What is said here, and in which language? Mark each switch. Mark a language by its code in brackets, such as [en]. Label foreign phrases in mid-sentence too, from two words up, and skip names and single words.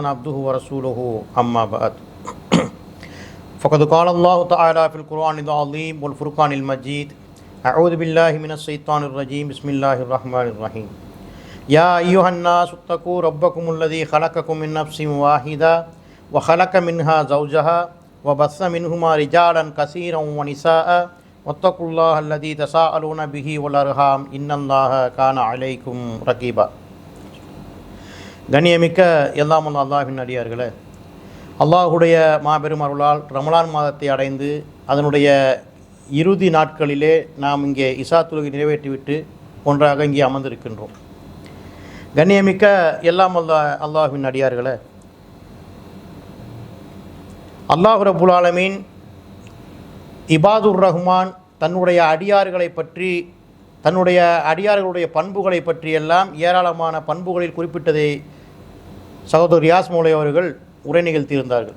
[ar] عبده ورسوله أما بعد فقد قال الله تعالى في القرآن العظيم والفرقان المجيد أعوذ بالله من الشيطان الرجيم بسم الله الرحمن الرحيم يا أيها الناس اتقوا ربكم الذي خلقكم من نفس واحدة وخلق منها زوجها وبث منهما رجالا كثيرا ونساء واتقوا الله الذي تساءلون به والأرحام إن الله كان عليكم رقيبا. [ta] கண்ணியமிக்க எல்லாம் உள்ள அல்லாஹ்வின் அடியார்களே, அல்லாஹுடைய மாபெரும் அருளால் ரமலான் மாதத்தை அடைந்து அதனுடைய இறுதி நாட்களிலே நாம் இங்கே இஷா தொழுகை நிறைவேற்றிவிட்டு ஒன்றாக இங்கே அமர்ந்திருக்கின்றோம். கண்ணியமிக்க எல்லாம் அல்லாஹ்வின் அடியார்களே, [ar] الله رب العالمين عباد الرحمن [ta] தன்னுடைய அடியார்களை பற்றி, தன்னுடைய அடியார்களுடைய பண்புகளை பற்றியெல்லாம் ஏராளமான பண்புகளில் குறிப்பிட்டதை சகோதரர் ரியாஸ் மௌலை அவர்கள் உரை நிகழ்த்தியிருந்தார்கள்.